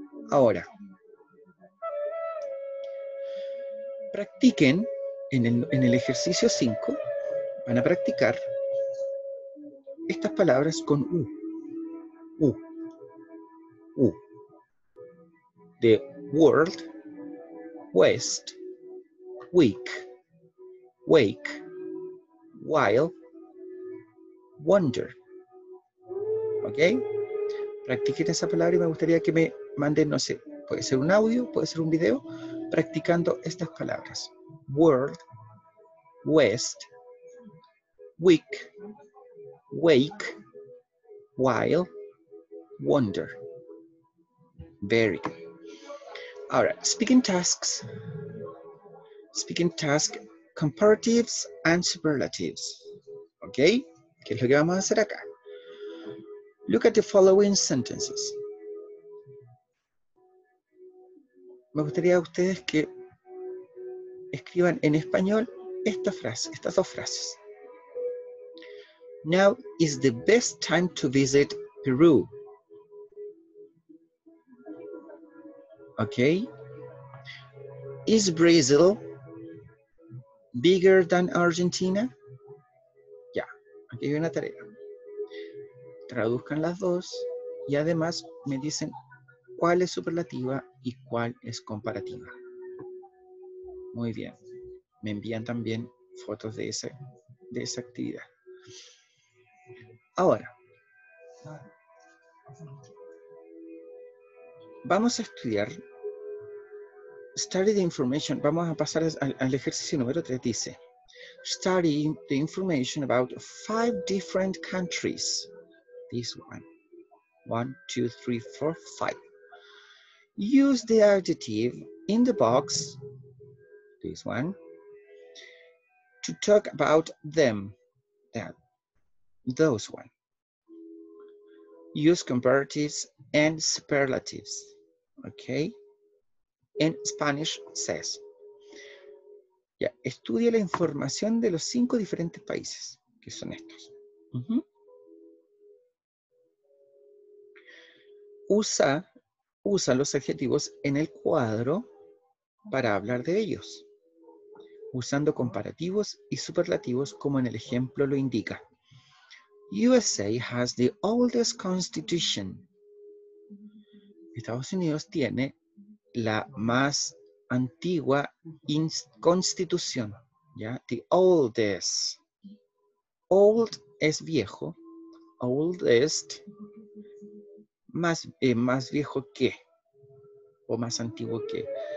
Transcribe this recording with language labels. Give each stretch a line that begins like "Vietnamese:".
Spanish: Ahora, practiquen en el ejercicio 5, van a practicar estas palabras con U. U. U.
English: The world, west, week, wake, while, wonder. ¿Ok?
Spanish: Practiquen esa palabra y me gustaría que me manden, no sé, puede ser un audio, puede ser un video, practicando estas palabras.
English: World, west, week, wake, while, wonder. Very good. Ahora, speaking tasks, comparatives and superlatives. ¿Ok?
Spanish: ¿Qué es lo que vamos a hacer acá?
English: Look at the following sentences.
Spanish: Me gustaría a ustedes que escriban en español esta frase, estas dos frases.
English: Now is the best time to visit Peru. Okay. Is Brazil bigger than Argentina?
Spanish: Ya, aquí hay una tarea. Traduzcan las dos y además me dicen cuál es superlativa y cuál es comparativa. Muy bien. Me envían también fotos de esa actividad. Ahora, vamos a estudiar
English: Study the information.
Spanish: Vamos a pasar al ejercicio número 3.
English: Dice, study the information about 5 different countries. This one. 1, 2, 3, 4, 5. Use the adjective in the box, this one, to talk about them, those one. Use comparatives and superlatives, okay? En Spanish says.
Spanish: Ya, estudia la información de los 5 diferentes países, que son estos. Usa los adjetivos en el cuadro para hablar de ellos, usando comparativos y superlativos como en el ejemplo lo indica.
English: USA has the oldest constitution.
Spanish: Estados Unidos tiene la más antigua constitución, ¿ya?
English: The oldest. Old
Spanish: es viejo. Oldest, más viejo que, o más antiguo que.